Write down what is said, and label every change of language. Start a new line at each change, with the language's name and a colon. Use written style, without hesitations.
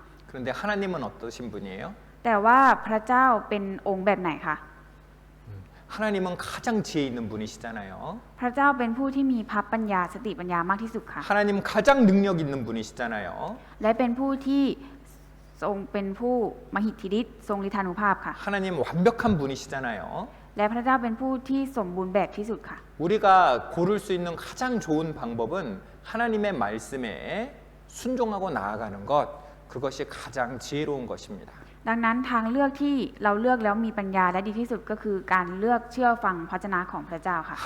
Korean: 그런데 하나님은 어떠신 분이에요?
Thai: แต่ว่าพระเจ้าเป็นองค์แบบไหนคะ
Korean: 하나님은 가장 지혜 있는 분이시잖아요.
Thai: พระเจ้าเป็นผู้ที่มีพระปัญญาสติปัญญามากที่สุดค่ะ
Korean: 하나님 가장 능력 있는 분이시잖아요.
Thai: และเป็นผู้ที่ทรงเป็นผู้มหิทธิฤทธิ์ทรงฤทธานุภาพค่ะ
Korean: 하나님 완벽한 분이시잖아요.
Thai: และพระเจ้าเป็นผู้ที่สมบูรณ์แบบที่สุดค่ะ
Korean: 우리가 고를 수 있는 가장 좋은 방법은 하나님의 말씀에 순종하고 나아가는 것, 그것이 가장 지혜로운 것입니다.
Thai: ดังนั้นทางเลือกที่เราเลือกแล้วมีปัญญาและดีที่สุดก็คือการเลือกเชื่อฟังพระวจนะของพระเจ้าค่ะ